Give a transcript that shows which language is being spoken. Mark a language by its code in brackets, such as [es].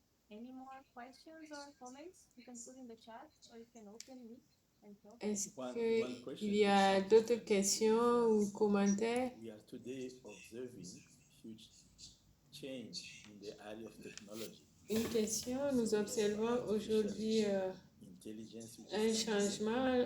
[en] Any more questions or comments? You can put in the chat or you can open it and talk. [fr] Est-ce qu'il y a d'autres questions ou commentaires? [en] We are today observing huge change in the area of technology. [fr] Une question, nous observons aujourd'hui un changement.